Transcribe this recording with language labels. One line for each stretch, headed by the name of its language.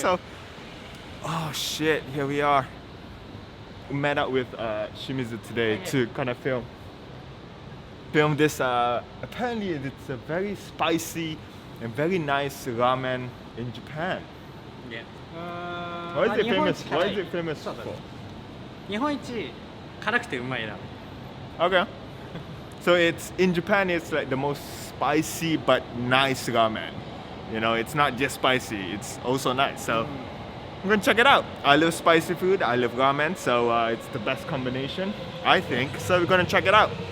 English: So, oh shit, here we are. We met up with Shimizu today to kind of film this. Apparently, it's a very spicy and very nice ramen in Japan. Yeah. What is it famous for?
Japanese: 日本一辛くてうまいラーメン。
English: Okay. So it's in Japan. It's like the most spicy but nice ramen. You know, it's not just spicy. It's also nice. So I'm gonna check it out. I love spicy food. I love ramen. So it's the best combination, I think. So we're gonna check it out.